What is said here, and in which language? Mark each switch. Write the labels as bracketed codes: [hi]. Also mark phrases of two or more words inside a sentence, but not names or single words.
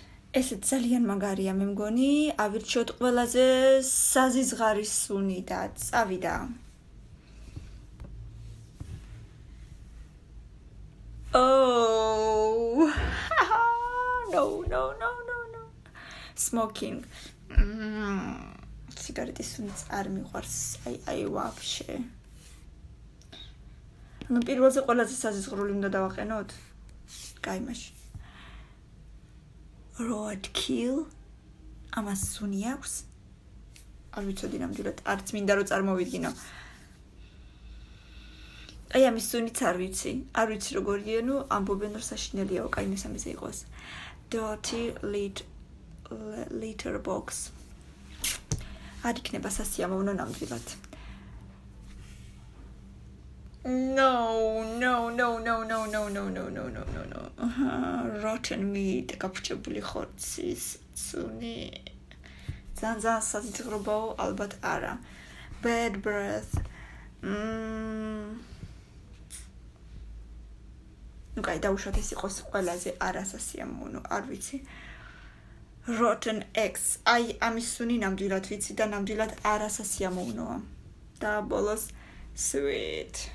[ka] ესეც ძალიან მაგარია მე მგონი, ავირჩიოთ ყველაზე საზიზღარის სუნი და წავიდა. Oh. [en] No. Smoking. [ka] Cigarettes სუნიც არ მიყვარს. აი ვაფშე. ანუ პირველზე ყველაზე საზიზღრული უნდა დავაყენოთ. კაი მაშინ. Roadkill. ამას სუნი აქვს? არ ვიცოდი ნამდვილად, არც მინდა რომ წარმოვიდგინო. აი ამის სუნიც არ ვიცი როგორია, ნუ ამბობენ რომ საშინელიაო, კაი მესამეზე იყოს. [en] Dirty litter box. [ka] არ იქნება სასიამოვნო ნამდვილად. [en] No. Rotten meat, [ka] გაფუჭებული ხორცის სუნი. ძალიან საზღრობაო, ალბათ არა. [en] Bad breath. [ka] ნუ კაი, დავუშვათ ეს იყოს ყველაზე არასასიამოვნო, არ ვიცი. [en] Rotten eggs. [ka] აი ამის სუნი ნამდვილად ვიცი და ნამდვილად არასასიამოვნოა. და ბოლოს sweet.